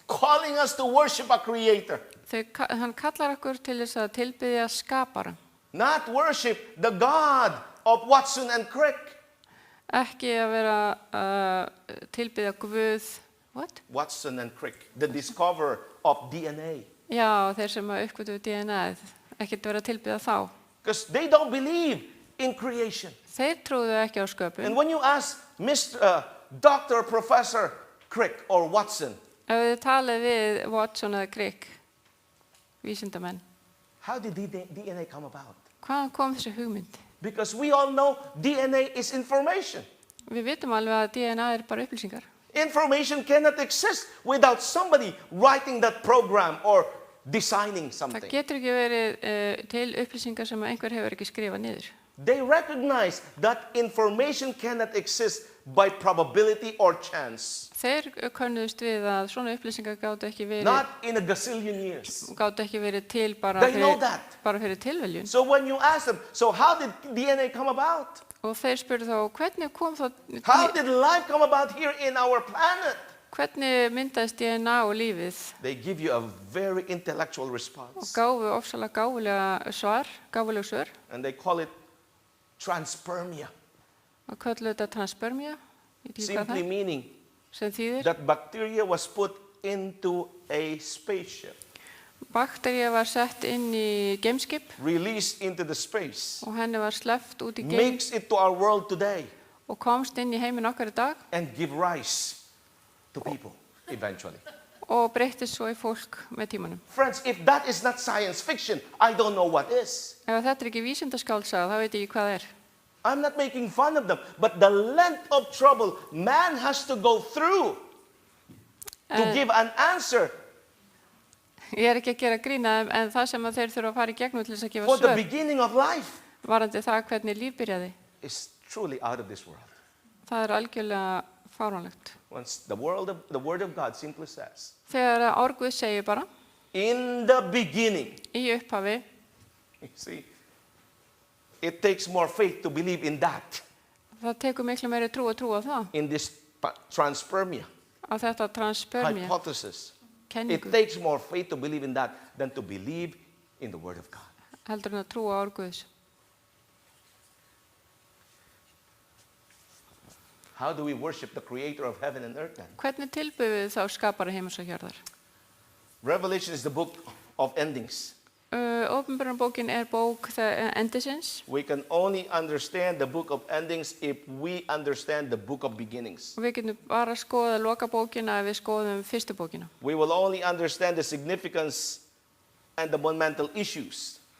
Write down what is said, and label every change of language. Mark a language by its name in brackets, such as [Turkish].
[English] Calling us to worship a creator. [Icelandic] Hann kallar okkur til þess að tilbiðja skapara. [English] Not worship the God of Watson and Crick. [Icelandic] Ekki að vera tilbiðja Guð, [English] what? Watson and Crick, the discoverer of DNA. [Icelandic] Já, þeir sem uppgötuðu DNA-ið, ekki að vera tilbiðja þá. [English] Because they don't believe in creation. [Icelandic] Þeir trúðu ekki á sköpun. [English] And when you ask Dr. Professor Crick or Watson, [Icelandic] Ef þið talið við Watson eða Crick, vísindamenn, [English] how did DNA come about? [Icelandic] hvaðan kom þessi hugmynd? [English] Because we all know DNA is information. [Icelandic] Við vitum alveg að DNA er bara upplýsingar. [English] Information cannot exist without somebody writing that program or designing [Icelandic] Það [English] something. [Icelandic] getur ekki verið til upplýsingar sem einhver hefur ekki skrifað niður. [English] They recognize that information cannot exist by probability or chance. [Icelandic] Þeir könnuðust við að svona upplýsingar gátu ekki [English] Not in a gazillion years. [Icelandic] verið til bara [English] They know that. [Icelandic] fyrir tilviljun. [English] So when you ask them, so how did DNA come about? [Icelandic] Og þeir spurðu þá, hvernig kom það, [English] How did life come about here in our planet? [Icelandic] hvernig myndaðist DNA og lífið? [English] They give you a very intellectual [Icelandic] Og [English] response. [Icelandic] gáfu ofsalega gáfuleg svör. [English] And they call it transpermia. [Icelandic] Og kölluðu þetta transpermia, ég veit ekki hvað [English] Simply [Icelandic] það, [English] meaning [Icelandic] sem þýðir. [English] that bacteria was put into a spaceship, [Icelandic] Baktería var sett inn í geimskip [English] released into the space, [Icelandic] og henni var sleppt út í geim [English] makes it to our world today, [Icelandic] og komst inn í heiminn okkar í dag [English] and give rise to people eventually. [Icelandic] og breyttist svo í fólk með tímanum. [English] Friends, if that is not science fiction, I don't know what is. [Icelandic] Ef þetta ekki vísindaskáldsaga, þá veit ég ekki hvað það er. [English] I'm not making fun of them, but the length of trouble man has to go through to give an answer [Icelandic] Ég er ekki að gera grína en það sem að þeir þurfa að fara í gegnum til þess að gefa [English] for the [Icelandic] svör [English] beginning of life [Icelandic] varandi það hvernig líf byrjaði. [English] is truly out of this world. [Icelandic] Það er algjörlega fáránlegt. [English] Once the word of God simply says, [Icelandic] Þegar Árguð segir bara [English] in the beginning, [Icelandic] í upphafi, [English] you see, it takes more faith to believe in that, [Icelandic] það tekur miklu meiri trú að trúa það, [English] in this transpermia [Icelandic] á þetta transpermia [English] hypothesis. It [Icelandic] kenningu, [English] takes more faith to believe in that than to believe in the word of God. [Icelandic] heldur en að trúa á Árguðs. [English] How do we worship the creator of heaven and earth then? [Icelandic] Hvernig tilbyðum við þá skapara heims og hjörðar? [English] Revelation is the book of endings. [Icelandic] Opinberunarbókin er bók endisins. [English] We can only understand the book of endings if we understand the book of beginnings. [Icelandic] Og við getum bara að skoða lokabókina ef við skoðum fyrstu bókina. [English] We will only understand the significance and the monumental issues